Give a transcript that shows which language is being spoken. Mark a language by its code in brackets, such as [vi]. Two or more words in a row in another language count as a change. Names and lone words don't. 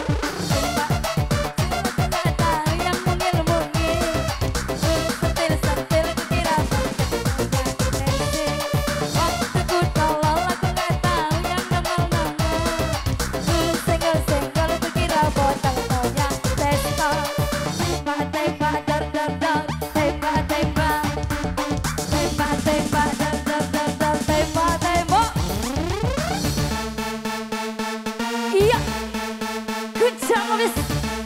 [id] Gak tahu yang mungil-mungil. Sentil kukira pastel kaunya pensil. Waktuku tolol aku gak tahu yang nongol-nongol. Senggol-senggol kukira botol kaunya testo. Tembak dar dar dar, tembak tembak, tembak tembak dar dar dar dar, tembak tembak. Iya, [en] good job, Miss.